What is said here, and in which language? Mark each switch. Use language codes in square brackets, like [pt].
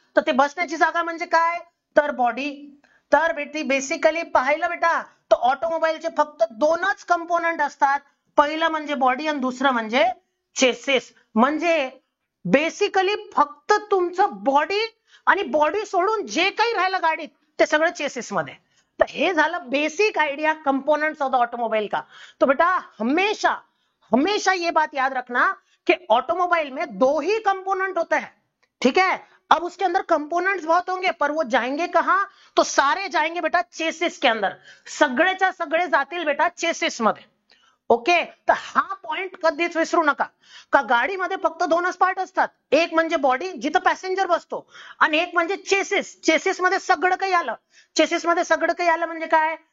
[mr] तर ते बसण्याची जागा म्हणजे काय? तर बॉडी. तर बेसिकली पाहिलं बेटा, तर ऑटोमोबाईलचे फक्त दोनच कंपोनंट असतात. पहिलं म्हणजे बॉडी आणि दुसरं म्हणजे चेसिस. म्हणजे बेसिकली फक्त तुमचं बॉडी, आणि बॉडी सोडून जे काही राहिलं गाडीत ते सगळं चेसिस मध्ये. तर हे झालं [en] Basic idea components of the automobile का. [hi] तो बेटा हमेशा हमेशा ये बात याद रखना कि ऑटोमोबाइल में दो ही कंपोनेंट होते हैं, ठीक है. अब उसके अंदर कंपोनेंट्स बहुत होंगे, पर वो जाएंगे कहां? तो सारे जाएंगे बेटा चेसिस के अंदर. [mr] सगळेच्या सगळे जातील बेटा चेसिस मध्ये. ओके. तर हा पॉइंट कधीच विसरू नका का गाडीमध्ये फक्त दोनच पार्ट असतात. एक म्हणजे बॉडी जिथं पॅसेंजर बसतो, आणि एक म्हणजे चेसिस. चेसिस मध्ये सगळं काही आलं. चेसिस मध्ये सगळं काही आलं म्हणजे काय?